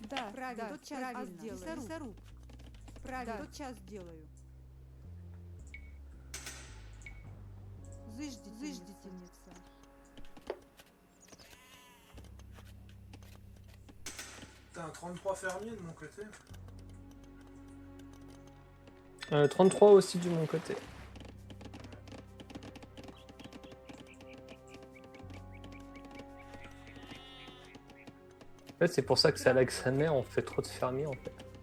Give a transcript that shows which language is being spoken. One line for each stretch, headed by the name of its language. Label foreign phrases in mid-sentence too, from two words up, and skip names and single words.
Russian: правильно, тотчас сделаю. Лесоруб. Правильно, тотчас сделаю. Зыждительница.
French: T'as un 33 fermier de mon côté. 33 aussi de mon côté. En fait, c'est pour ça que c'est Alexander, on fait trop de fermiers en fait.